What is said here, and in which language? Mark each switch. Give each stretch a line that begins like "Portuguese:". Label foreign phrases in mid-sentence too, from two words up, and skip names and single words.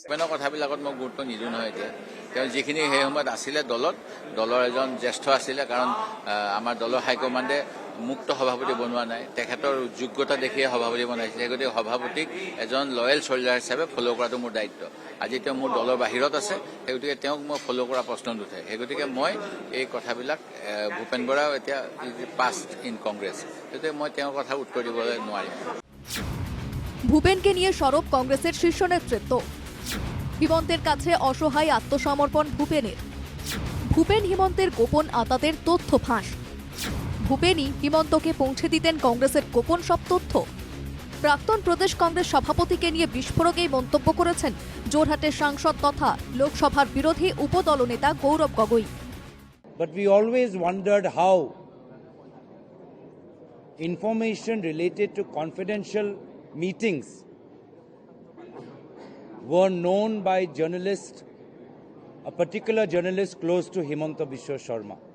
Assamese: বিভিন্ন কথাবিলাকত মই গুৰুত্ব নিদিওঁ নহয় এতিয়া তেওঁ যিখিনি সেই সময়ত আছিলে দলৰ এজন জ্যেষ্ঠ আছিলে কাৰণ আমাৰ দলৰ হাইকমাণ্ডে মুক্ত সভাপতি বনোৱা নাই তেখেতৰ যোগ্যতা দেখিয়ে সভাপতি বনাইছিলে সেই গতিকে সভাপতিক এজন
English: loyal soldier
Assamese: হিচাপে ফ'ল' কৰাটো মোৰ দায়িত্ব আজি তেওঁ মোৰ দলৰ বাহিৰত আছে সেই গতিকে তেওঁক মই ফ'ল' কৰা প্ৰশ্ন নুঠে সেই গতিকে মই এই কথাবিলাক ভূপেন বৰাও এতিয়া
English: past in Congress
Assamese: গতিকে মই তেওঁৰ কথা উত্তৰ দিবলৈ নোৱাৰিম
Bangla: ভূপেনকে নিয়ে সরব কংগ্রেসের শীর্ষ নেতৃত্ব হিমন্তের কাছে অসহায় আত্মসমর্পণ ভূপেনের ভূপেন হিমন্তের গোপন আতাতের তথ্য ফাঁস ভূপেনই হিমন্তকে পৌঁছে দিতেন কংগ্রেসের গোপন সব তথ্য প্রাক্তন প্রদেশ কংগ্রেস সভাপতিকে নিয়ে বিস্ফোরক এই মন্তব্য করেছেন যোরহাটের সাংসদ তথা লোকসভার বিরোধী উপদলনেতা গৌরব গগৈ
English: But we always wondered how information related to confidential meetings were known by journalists, a particular journalist close to Himanta Biswa Sharma.